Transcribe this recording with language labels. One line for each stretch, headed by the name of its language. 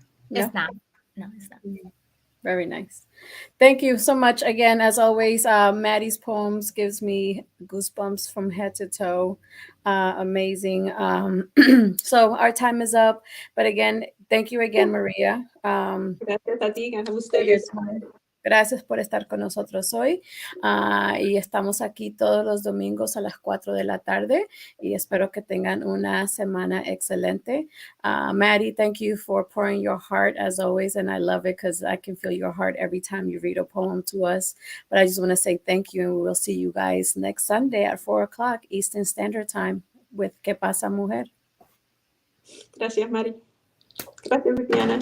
English: It's not. No, it's not. Very nice. Thank you so much again. As always, Maddie's poems gives me goosebumps from head to toe. Amazing. So our time is up. But again, thank you again, Maria.
Spanish: Gracias a ti, gracias a
English: For your
Spanish: ustedes.
English: time.
Spanish: Gracias por estar con nosotros hoy. Y estamos aquí todos los domingos a las 4 de la tarde y espero que tengan una semana excelente.
English: Maddie, thank you for pouring your heart as always, and I love it because I can feel your heart every time you read a poem to us. But I just want to say thank you, and we will see you guys next Sunday at 4 o'clock Eastern Standard Time with ¿Qué pasa, mujer?
Spanish: Gracias, Maddie. Gracias, Viviana.